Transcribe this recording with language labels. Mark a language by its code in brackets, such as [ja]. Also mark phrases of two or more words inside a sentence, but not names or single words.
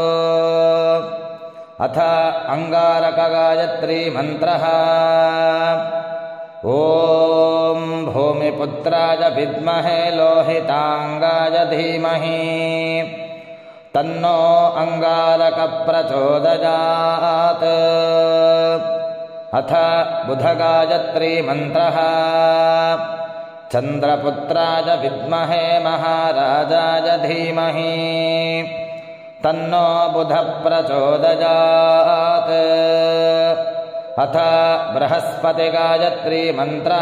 [sa] ಅಥ ಅಂಗಾರಕ ಗಾಯತ್ರಿ ಮಂತ್ರಃ. ಓಂ ಭೂಮಿಪುತ್ರಾಯ ವಿದ್ಮಹೇ ಲೋಹಿತಾಂಗಾಯ ಧೀಮಹಿ ತನ್ನೋ ಅಂಗಾರಕ ಪ್ರಚೋದಯಾತ್. ಅಥ ಬುಧ ಗಾಯತ್ರಿ ಮಂತ್ರಃ. ಚಂದ್ರಪುತ್ರಾಯ ವಿದ್ಮಹೇ ಮಹಾರಾಜಾಯ ಧೀಮಹಿ ತನ್ನೋ ಬುಧ ಪ್ರಚೋದಯಾತ್. ಅಥ ಬೃಹಸ್ಪತಿ ಗಾಯತ್ರಿ ಮಂತ್ರಃ.